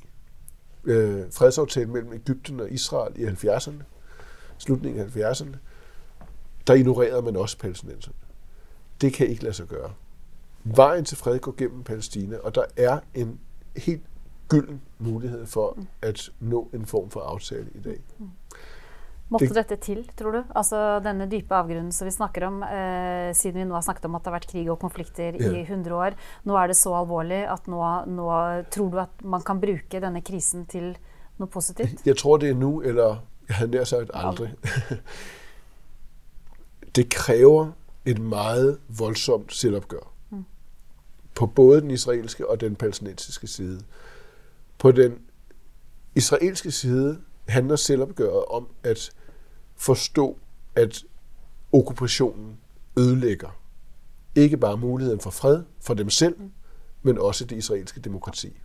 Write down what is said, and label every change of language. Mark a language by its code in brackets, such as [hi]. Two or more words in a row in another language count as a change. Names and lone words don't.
[da] Fredsaftalen mellem Egypten og Israel i 70'erne, slutningen af 70'erne, der ignorerede man også palæstinenserne. Det kan ikke lade sig gøre. Vejen til fred går gennem Palæstina, og der er en helt gylden mulighed for at nå en form for aftale i dag. [no] Måtte dette til, tror du? Altså denne dype avgrunnen som vi snakker om, siden vi nå har snakket om at det har vært krig og konflikter i 100 år. Nå er det så alvorlig at nå tror du at man kan bruke denne krisen til noe positivt? [da] Jeg tror det er nu, eller jeg havde nær sagt aldrig. Det kræver et meget voldsomt selvopgør. På både den israelske og den palæstinensiske side. På den israelske side handler selvopgøret om at forstå, at okkupationen ødelægger ikke bare muligheden for fred for dem selv, men også det israelske demokrati.